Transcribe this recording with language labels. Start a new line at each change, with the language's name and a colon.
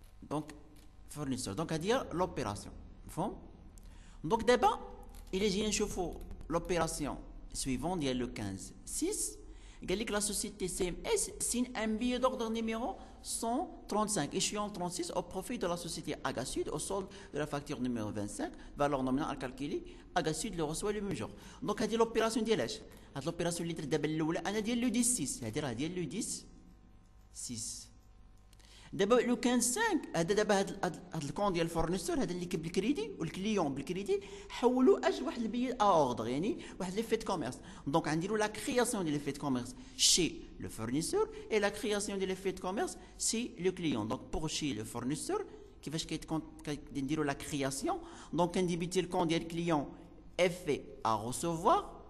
Arabic: دونك فورنيسور. دونك هادي هي لوبيراسيون مفهوم. دونك دابا إلا جينا نشوفو لوبيراسيون سويفون ديال لو 15/6 قال لك
French: la société CMS signe un billet d'ordre numéro 135 échéant 36 au profit de la société Aga Sud au solde de la facture numéro 25 valeur nominale à calculer Aga Sud le reçoit le même jour.
Arabic: Donc هذه l'opération ديال هذه l'opération اللي درت دابا الاولى انا ديال لو 10 6 هذه راه ديال لو 10 6 دابا لو كان 5 هذا دابا هذا الكون ديال الفورنيسور هذا اللي كيب بالكريدي والكليون بالكريدي حولوا اج واحد البيي اوردر يعني واحد لي فيت كوميرس دونك غنديروا لا كرياسيون ديال لي فيت كوميرس شي لو فورنيسور اي لا كرياسيون ديال لي فيت كوميرس سي لو كليون دونك بور شي لو فورنيسور كيفاش كنديروا لا كرياسيون دونك كنديبيتي الكون ديال الكليون effet à recevoir